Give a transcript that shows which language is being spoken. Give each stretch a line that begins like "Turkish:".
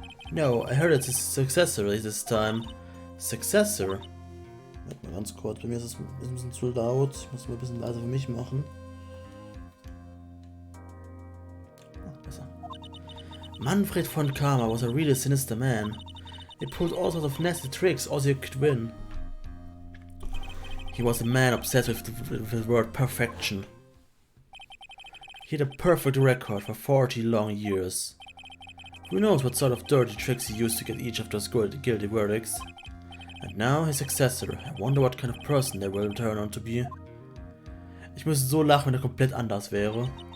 English: No, I heard it's a successor this time. Successor?
German: Warte mal ganz kurz, bei mir ist es ein bisschen zu laut. Ich muss es mal ein bisschen leiser für mich machen. Besser.
English: Manfred von Karma was a really sinister man. He pulled all sorts of nasty tricks, all he could win. He was a man obsessed with the word perfection. He had a perfect record for 40 long years. Who knows what sort of dirty tricks he used to get each of those guilty verdicts. And now his successor. I wonder what kind of person they will turn out to be.
German: Ich müsste so lachen, wenn er komplett anders wäre.